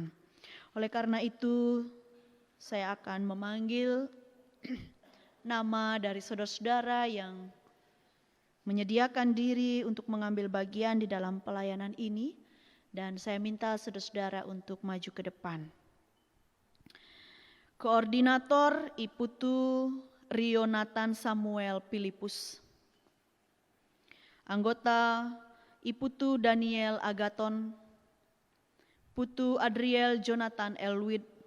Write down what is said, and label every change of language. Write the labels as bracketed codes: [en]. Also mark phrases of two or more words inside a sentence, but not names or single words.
[id] Oleh karena itu, saya akan memanggil nama dari saudara-saudara yang menyediakan diri untuk mengambil bagian di dalam pelayanan ini. Dan saya minta saudara-saudara untuk maju ke depan. Koordinator Iputu Rionatan Samuel Filipus. Anggota Iputu Daniel Agaton. Putu Adriel Jonathan Elwid.